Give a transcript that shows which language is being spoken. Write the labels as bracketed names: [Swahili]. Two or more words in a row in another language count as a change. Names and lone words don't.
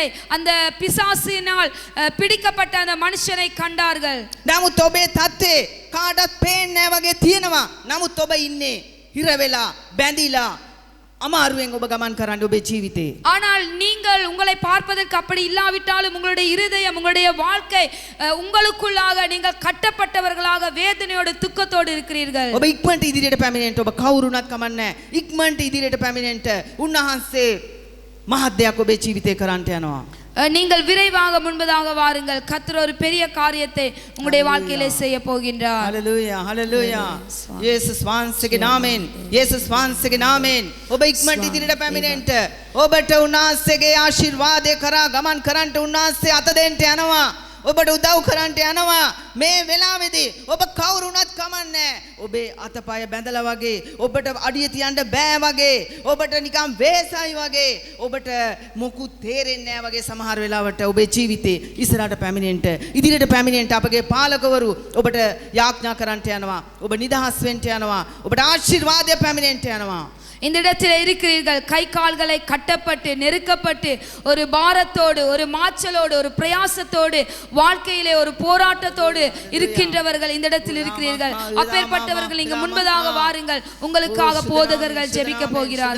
[Tamil] அந்த பிசாசினால் பிடிக்கப்பட்ட அந்த மனுஷனை கண்டார்கள். [Sinhala] නමුත් ඔබේ தත්තේ කාටවත් පේන්නේ නැහැ වගේ තියෙනවා. නමුත් ඔබ ඉන්නේ හිර වෙලා බැඳිලා අමාරුවෙන් ඔබ ගමන් කරන්නේ ඔබේ ජීවිතේ. [Tamil] ஆனால் நீங்கள் உங்களை பார்ப்பதற்கு அப்படி இல்லாவிட்டாலும் உங்களுடைய இருதயம், உங்களுடைய வாழ்க்கை உங்களுக்குள்ளாக நீங்கள் கட்டப்பட்டவர்களாக வேதனையோடு துக்கத்தோடு இருக்கிறீர்கள். [Sinhala] ඔබ ඉක්මනට ඉදිරියට පැමිණෙන්න ඔබ කවුරුණත් කමන්නේ. ඉක්මනට ඉදිරියට පැමිණෙන්න උන්වහන්සේ මහත් දෙයක් ඔබේ ජීවිතේ කරන්නට යනවා. [Tamil] நீங்கள் விரைவாக முன்பதாக வாருங்கள். கர்த்தர் ஒரு பெரிய காரியத்தை உங்களுடைய வாழ்க்கையிலே செய்ய போகின்றார். [Sinhala] හලෙලූයා හලෙලූයා. යේසුස් වහන්සේගේ නාමයෙන්, යේසුස් වහන්සේගේ නාමයෙන් ඔබ ඉක්මනට ඉදිරියට පැමිණෙන්න. ඔබට උන්වහන්සේගේ ආශිර්වාදය කරා ගමන් කරන්නට උන්වහන්සේ අත දෙන්න යනවා. ඔබට උදව් කරන්නට යනවා. මේ වෙලාවේදී ඔබ කවුරුණත් කමන්නේ. ඔබේ අතපය බැඳලා වගේ, ඔබට අඩිය තියන්න බෑ වගේ, ඔබට නිකන් වේසයි වගේ, ඔබට මොකුත් තේරෙන්නේ නැහැ වගේ සමහර වෙලාවට ඔබේ ජීවිතේ ඉස්සරහට පැමිණෙන්න, ඉදිරියට පැමිණෙන්න අපගේ පාලකවරු ඔබට යාඥා කරන්නට යනවා. ඔබ නිදහස් වෙන්න යනවා. ඔබට ආශිර්වාදය පැමිණෙන්න යනවා. [Tamil] இந்த இடத்தில் இருக்கிறீர்கள். கை கால்களை கட்டப்பட்டு நெருக்கப்பட்டு ஒரு பாரத்தோடு, ஒரு மாச்சலோடு, ஒரு பிரயாசத்தோடு, வாழ்க்கையிலே ஒரு போராட்டத்தோடு இருக்கின்றவர்கள் இந்த இடத்தில் இருக்கிறீர்கள். அப்பேற்பட்டவர்கள் இங்கு முன்பதாக வாருங்கள். உங்களுக்காக போதகர்கள் ஜெபிக்க போகிறார்கள்.